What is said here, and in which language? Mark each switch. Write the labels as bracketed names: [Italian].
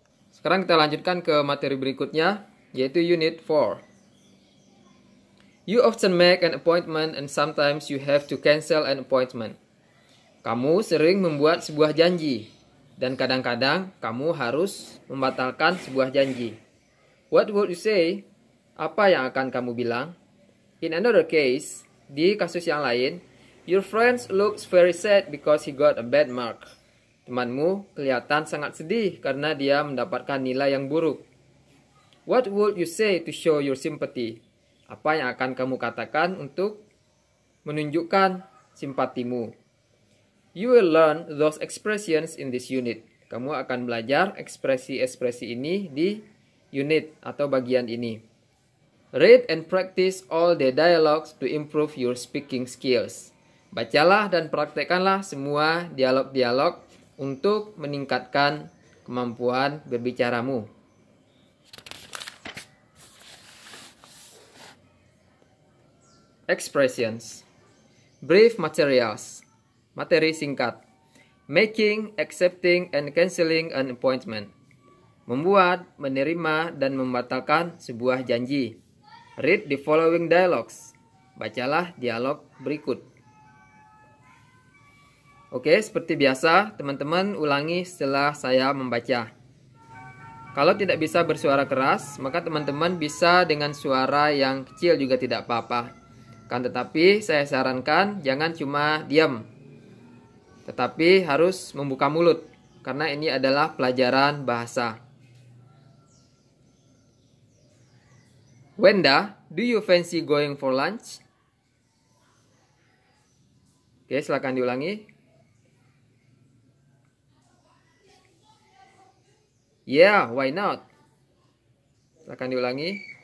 [Indonesian] Sekarang kita lanjutkan ke materi berikutnya, yaitu Unit 4. [English] You often make an appointment and sometimes you have to cancel an appointment. [Indonesian] Kamu sering membuat sebuah janji dan kadang-kadang kamu harus membatalkan sebuah janji. [English] What would you say? [Indonesian] Apa yang akan kamu bilang? [English] In another case, [Indonesian] di kasus yang lain, [English] your friend looks very sad because he got a bad mark. [Indonesian] Temanmu kelihatan sangat sedih karena dia mendapatkan nilai yang buruk. [English] What would you say to show your sympathy? [Indonesian] Apa yang akan kamu katakan untuk menunjukkan simpatimu? [English] You will learn those expressions in this unit. [Indonesian] Kamu akan belajar ekspresi-ekspresi ini di unit atau bagian ini. [English] Read and practice all the dialogues to improve your speaking skills. [Indonesian] Bacalah dan praktekkanlah semua dialog-dialog untuk meningkatkan kemampuan berbicaramu. [English] Expressions. Brief materials. [Indonesian] Materi singkat. [English] Making, accepting, and cancelling an appointment. [Indonesian] Membuat, menerima, dan membatalkan sebuah janji. [English] Read the following dialogues. [Indonesian] Bacalah dialog berikut. Oke, seperti biasa, teman-teman ulangi setelah saya membaca. Kalau tidak bisa bersuara keras, maka teman-teman bisa dengan suara yang kecil juga tidak apa-apa. Kan tetapi saya sarankan jangan cuma diam, tetapi harus membuka mulut, karena ini adalah pelajaran bahasa. [English] Wenda, do you fancy going for lunch? [Indonesian] Oke, silakan diulangi. [English] Yeah, why not? [Indonesian] Silakan diulangi.